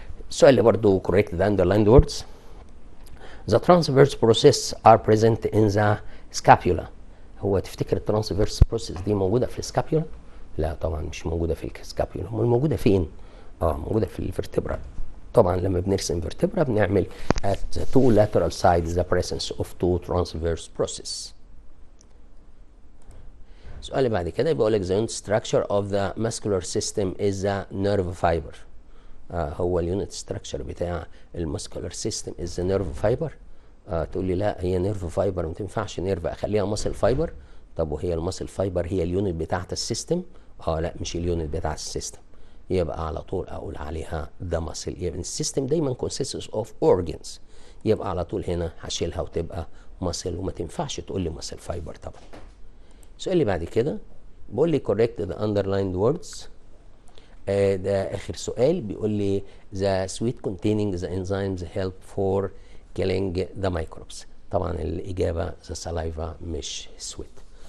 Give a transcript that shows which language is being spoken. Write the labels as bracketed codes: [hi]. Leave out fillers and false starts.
[ar] السؤال اللي برضه [en] correct the underlined words. The transverse process are present in the scapula. [ar] هو تفتكر الترانسفيرس بروسيس دي موجوده في السكابيولا؟ لا طبعا مش موجوده في السكابيولا. امال موجوده فين؟ موجوده في الفرتبرا. طبعا لما بنرسم فيرتبرا بنعمل [en] at two lateral sides the presence of two transverse process. [ar] السؤال اللي بعد كده بيقول لك [en] the unit structure of the muscular system is the nerve fiber. [ar] هو اليونت ستراكشر بتاع المسكولار سيستم از نيرف فايبر. تقول لي لا هي نيرف فايبر ما تنفعش نيرف، اخليها ماسل فايبر. طب وهي الماسل فايبر هي اليونت بتاعت السيستم؟ لا مش اليونت بتاع السيستم، يبقى على طول اقول عليها ده ماسل. يبقى السيستم دايما [en] consists of organs، [ar] يبقى على طول هنا هشيلها وتبقى ماسل، وما تنفعش تقول لي ماسل فايبر طبعا. السؤال اللي بعد كده بيقول لي [en] correct the underlined words. [ar] ده اخر سؤال بيقول لي [en] the sweet containing the enzymes help for killing the microbes. [ar] طبعا الاجابه [en] the saliva [ar] مش sweet.